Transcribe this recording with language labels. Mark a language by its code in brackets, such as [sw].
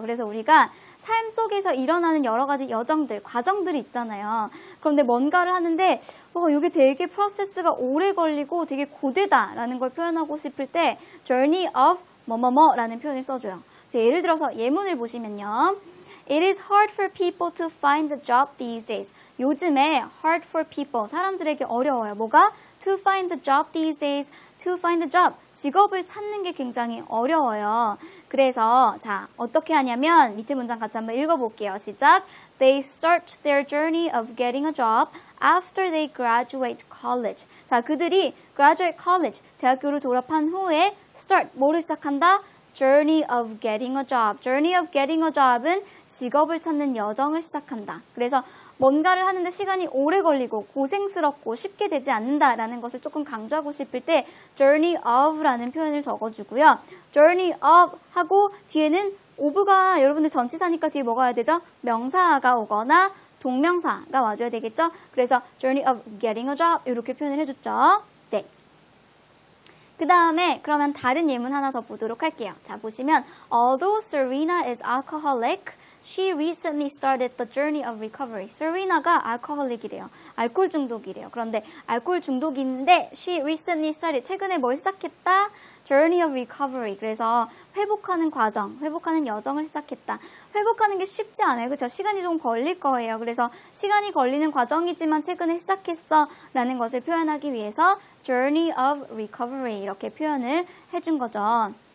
[ko] 그래서 우리가 삶 속에서 일어나는 여러 가지 여정들, 과정들이 있잖아요. 그런데 뭔가를 하는데 이게 되게 프로세스가 오래 걸리고 되게 고되다라는 걸 표현하고 싶을 때 journey of 뭐뭐뭐라는 표현을 써줘요. 예를 들어서 예문을 보시면요. [en] It is hard for people to find a job these days. [ko] 요즘에 [en] hard for people, [ko] 사람들에게 어려워요. 뭐가? [en] To find a job these days. To find a job, [ko] 직업을 찾는 게 굉장히 어려워요. 그래서 자, 어떻게 하냐면 밑에 문장 같이 한번 읽어볼게요. 시작. [en] They start their journey of getting a job after they graduate college. [ko] 자, 그들이 [en] graduate college, [ko] 대학교를 졸업한 후에 start, 뭐를 시작한다? [en] Journey of getting a job. Journey of getting a job [ko] 은 직업을 찾는 여정을 시작한다. 그래서 뭔가를 하는데 시간이 오래 걸리고 고생스럽고 쉽게 되지 않는다라는 것을 조금 강조하고 싶을 때 journey of라는 표현을 적어주고요. journey of 하고 뒤에는 of가 여러분들 전치사니까 뒤에 뭐가 와야 되죠? 명사가 오거나 동명사가 와줘야 되겠죠? 그래서 [en] journey of getting a job [ko] 이렇게 표현을 해줬죠. 네. 그 다음에 그러면 다른 예문 하나 더 보도록 할게요. 자, 보시면 [en] Although Serena is alcoholic, she recently started the journey of recovery. [ko] 세리나가 알코올릭이래요. 알코올 중독이래요. 그런데 알코올 중독인데 [en] she recently started. [ko] 최근에 뭘 시작했다? [en] Journey of recovery. [ko] 그래서 회복하는 과정, 회복하는 여정을 시작했다. 회복하는 게 쉽지 않아요. 그렇죠? 시간이 좀 걸릴 거예요. 그래서 시간이 걸리는 과정이지만 최근에 시작했어 라는 것을 표현하기 위해서 [en] Journey of recovery [ko] 이렇게 표현을 해준 거죠.